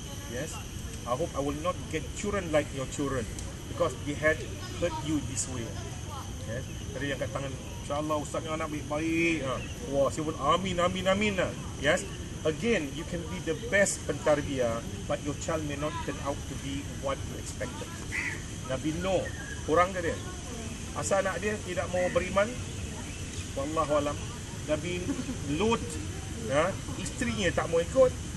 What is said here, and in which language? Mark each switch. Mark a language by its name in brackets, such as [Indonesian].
[English] Yes, I hope I will not get children like your children because they had hurt you this way. [Malay] Yes, jadi yang kat tangan, insyaAllah Ustaz ni anak baik-baik. Wah, saya pun amin. [English] Yes, again, you can be the best pentarbiyah, but your child may not turn out to be what you expected. [Malay] Nabi Nuh, kurang ke dia? Asal anak dia tidak mau beriman, wallahualam. Nabi Lut, ya, isterinya tak mau ikut.